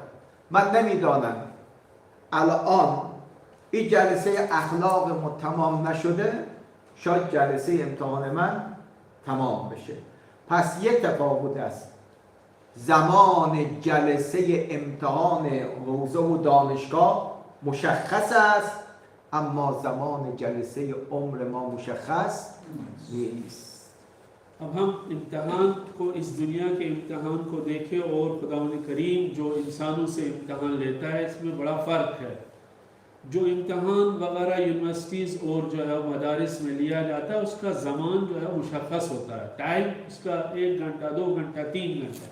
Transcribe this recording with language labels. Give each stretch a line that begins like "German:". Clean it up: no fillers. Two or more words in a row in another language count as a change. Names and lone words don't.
Persian: من نمیدانم الان این جلسه اخلاق ما تمام نشده، شاید جلسه امتحان من تمام بشه. پس یک تفاوت است، زمان جلسه امتحان حوزه و دانشگاه مشخص است اما زمان جلسه عمر ما مشخص نیست.
Urdu: اب ہم امتحان کو، اس دنیا کے امتحان کو دیکھیں اور خداوند کریم جو انسانوں سے امتحان لیتا ہے اس میں بڑا فرق ہے. جو امتحان وغیرہ یونیورسٹیز اور جو ہے مدارس میں لیا جاتا ہے اس کا زمان جو ہے مشخص ہوتا ہے، ٹائم اس کا 1 گھنٹا 2 گھنٹا 3 گھنٹا.